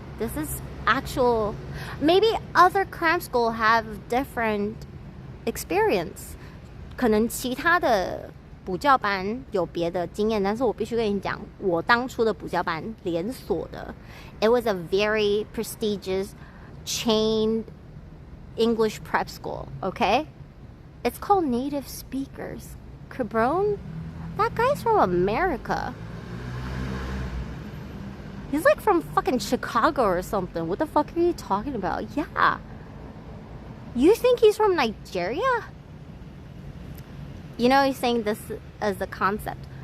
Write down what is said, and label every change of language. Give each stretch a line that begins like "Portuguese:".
English: This is actual. Maybe other cram school have different experience.
Chinese: 可能其他的补教班有别的经验，但是我必须跟你讲，我当初的补教班连锁的 ，
English: it was a very prestigious chain English prep school. Okay, it's called Native Speakers. Cabron, that guy's from America. He's like from fucking Chicago or something. What the fuck are you talking about? Yeah. You think he's from Nigeria? You know, he's saying this as the concept.